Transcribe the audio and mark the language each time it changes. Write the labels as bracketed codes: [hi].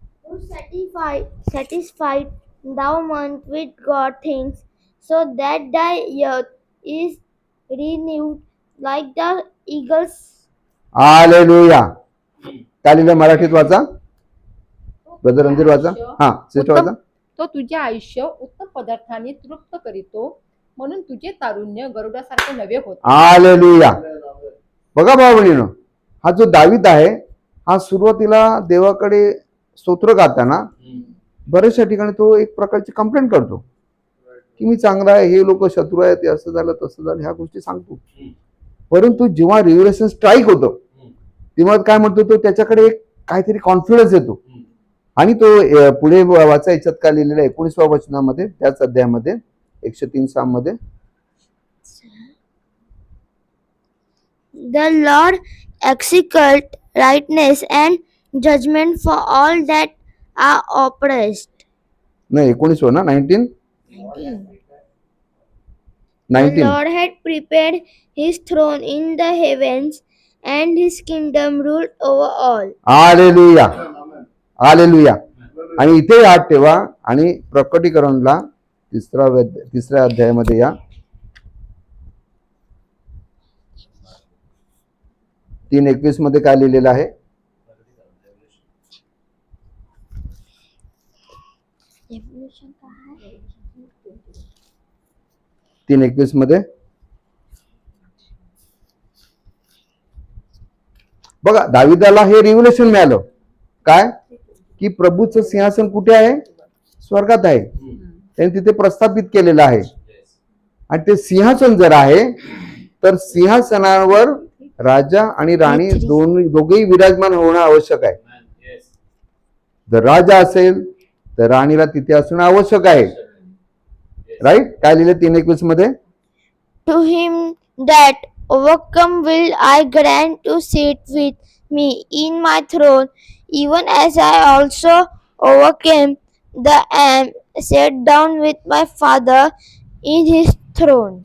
[en] to satisfy thou month with God things, so that thy youth is renewed like the eagles. [mr] Hallelujah. काय लिहिलं मराठीत वाचा, brother Randhir वाचा. हा सिस्टर वाचा. तो तुझे आयुष्य उत्तम पदार्थाने तृप्त करीतो, म्हणून तुझे तारुण्य गरुडासारखे नवे होते. हालेलुया. बघा भाऊ बहिणीनो, हा जो दावीद आहे हा सुरुवातीला देवाकडे स्तोत्र गाताना बऱ्याचशा ठिकाणी तो एक प्रकारची कंप्लेंट करतो की मी चांगला आहे, हे लोक शत्रू आहेत, असं झालं तसं झालं, ह्या गोष्टी सांगतो. परंतु जेव्हा रिव्हलेशन स्ट्राईक होतं तेव्हा काय म्हणतो तो, त्याच्याकडे एक काहीतरी कॉन्फिडन्स येतो आणि तो पुढे वाचा याच्यात काय लिहिलेलं आहे 19व्या वचनामध्ये, त्याच अध्यायामध्ये 103 मध्ये, [en] The Lord execute righteousness and judgment for all that are oppressed. [mr] नाही 19 ना 19 [en] The Lord had prepared his throne in the heavens, and his kingdom ruled over all. [mr] Hallelujah. Hallelujah. आणि इथे याद ठेवा आणि प्रकटीकरणला तिसऱ्या अध्यायामध्ये या 3:21 मध्ये काय लिहिलेलं आहे, Revelation काय आहे? 3:21 मध्ये बघा दाविदाला हे रिव्हलेशन मिळालं काय की प्रभूचं सिंहासन कुठे आहे, स्वर्गात आहे. त्यांनी तिथे प्रस्थापित केलेलं आहे आणि ते सिंहासन जर आहे तर सिंहासनावर राजा आणि राणी दोघेही विराजमान होणं आवश्यक आहे. जर राजा असेल तर राणीला तिथे असणं आवश्यक आहे. राईट. काय लिहिलं 3:21 मध्ये, [en] To him that overcome will I grant to sit with me in my throne, even as I also overcame and sat down with my Father in his throne.